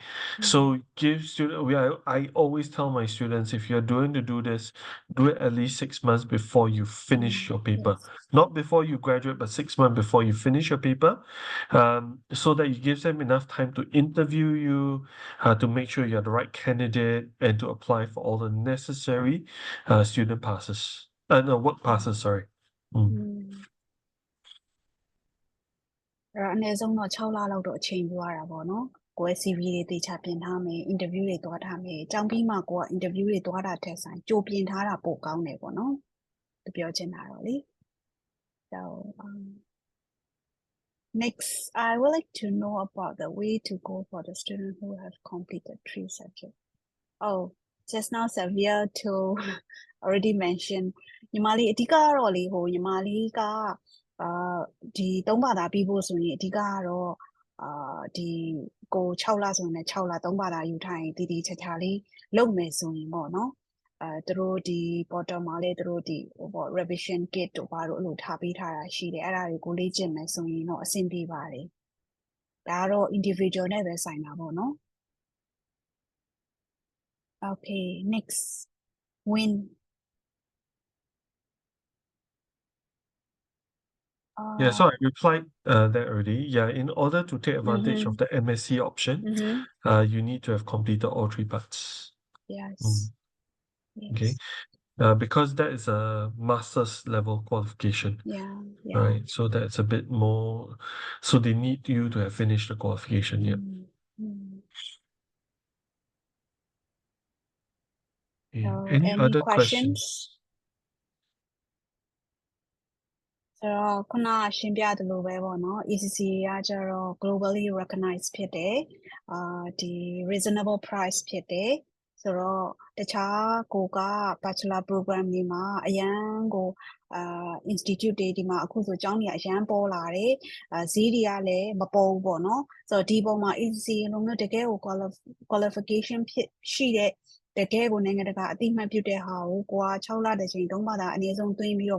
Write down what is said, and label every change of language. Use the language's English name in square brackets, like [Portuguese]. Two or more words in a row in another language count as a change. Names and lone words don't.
[English] So give student, I always tell my students, if you're doing to do this, do it at least 6 months before you finish your paper. Not before you graduate, but 6 months before you finish your paper, so that it gives them enough time to interview you, to make sure you're the right candidate, and to apply for all the necessary student passes. No, work passes, sorry. [Burmese] အနည်းဆုံးတော့6လလောက်တော့အချိန်ယူရတာပေါ့နော်ကိုယ် CV တွေတေချာပြင်ထားမယ် interview တွေသွားထားမယ်ကြောင်းပြီးမှကိုက interview တွေသွားတာထက်ဆိုင်ကြိုပြင်ထားတာပိုကောင်းတယ်ပေါ့နော်သူပြောချင်တာတော့လေ so [English] next I would like to know about the way to go for the student who have completed 3 subjects oh just now Xavier to already mentioned [Burmese] ညီမလေးအဓိကကတော့လေဟိုညီမလေးကဒီ3ဘာသာပြီးဖို့ဆိုရင်အဓိကကတော့ဒီကို6လဆိုရင်6လ3ဘာသာယူထားရင်တည်တည်ချာချာလေးလုပ်မယ်ဆိုရင်ပေါ့နော်သူတို့ဒီ portal မှာလည်းသူတို့ဒီဟိုပေါ့ [English] revision kit [Burmese] တို့ဘာလို့အဲ့လိုထားပေးထားတာရှိတယ်အဲ့ဒါတွေကိုလေ့ကျင့်မယ်ဆိုရင်တော့အဆင်ပြေပါတယ်ဒါကတော့ individual နဲ့ပဲဆိုင်တာပေါ့နော် [English] okay next win Yeah, so I replied that already. Yeah, in order to take advantage of the MSc option, you need to have completed all 3 parts. Yes. Okay. Because that is a master's level qualification. Yeah. Right. So that's a bit more. So they need you to have finished the qualification. Yeah. So, any other questions? [Burmese] ဆိုတော့ခုနရှင်းပြသလိုပဲပေါ့နော် ECC ကကျတော့ [English] globally recognized [Burmese] ဖြစ်တယ်ဒီ [English] reasonable price [Burmese] ဖြစ်တယ်ဆိုတော့တခြားကိုက [English] bachelor program [Burmese] တွေမှာအရန်ကိုinstitute တွေဒီမှာအခုဆိုကျောင်းတွေအရန်ပေါ်လာတယ်ဈေးတွေကလည်းမ ပေါ်ဘူးပေါ့နော်ဆိုတော့ဒီပုံမှာ ECC လုံးမျိုးတကယ်ကို qualification ဖြစ်ရှိတဲ့တကယ်ကိုနိုင်ငံတကာအသိမှတ်ပြုတဲ့ဟာကိုကိုက6လတစ်ချိန်3ဘာသာအနည်းဆုံးသွင်းပြီးတော့